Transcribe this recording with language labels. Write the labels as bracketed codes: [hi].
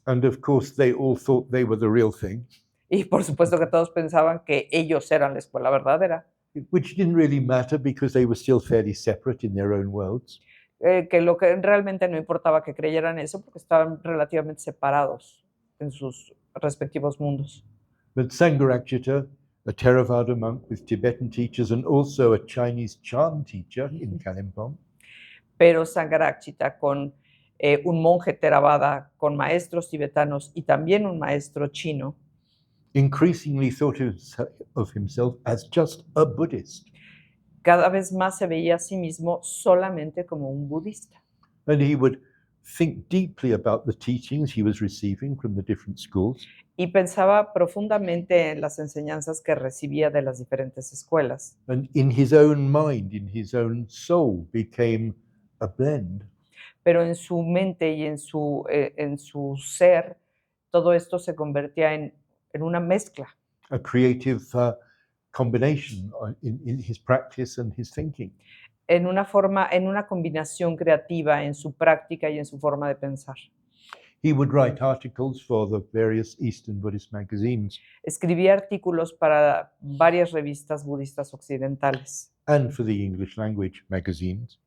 [en] And of course, they all thought they were the real thing, [es] Y por supuesto que todos pensaban que ellos eran la escuela verdadera, [en] which didn't really matter because they were still fairly separate in their own worlds. [es] que lo que realmente no importaba que creyeran eso porque estaban relativamente separados en sus respectivos mundos. [en] But Sangharakshita a Theravada monk with Tibetan teachers, and also a Chinese Chan teacher in Kalimpong. [es] pero Sangharakshita con un monje Theravada, con maestros tibetanos y también un maestro chino, [en] Increasingly thought of himself as just a Buddhist. [es] cada vez más se veía a sí mismo solamente como un budista. [en] And he would think deeply about the teachings he was receiving from the different schools. [es] Y pensaba profundamente en las enseñanzas que recibía de las diferentes escuelas. [en] And in his own mind, in his own soul, became a blend. [es] Pero en su mente y en su ser, todo esto se convertía en una mezcla, [en] A creative combination in his practice and his thinking. [es] en una combinación creativa en su práctica y en su forma de pensar. [en] He would write articles for the various Eastern Buddhist magazines [es] Escribía artículos para varias revistas budistas occidentales [en] and for the English language magazines.